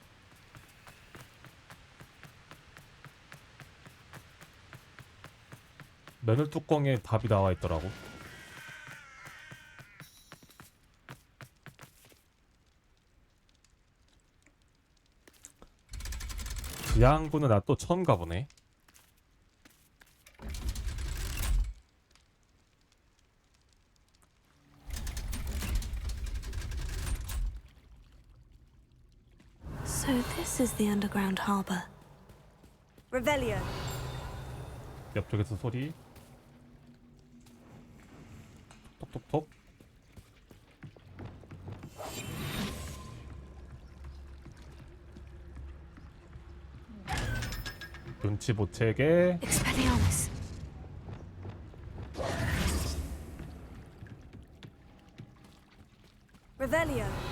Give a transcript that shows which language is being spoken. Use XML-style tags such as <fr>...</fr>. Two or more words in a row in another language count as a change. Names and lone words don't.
<ko>메뉴 뚜껑에 답이 나와 있더라고. 지하항구는 나 또 처음 가보네.</ko> <en>So this is the underground harbor.</en> <ko>Revelio. 옆쪽에서 소리. 톡톡톡. 눈치 못 채게. Expelliarmus. Revelio.</ko>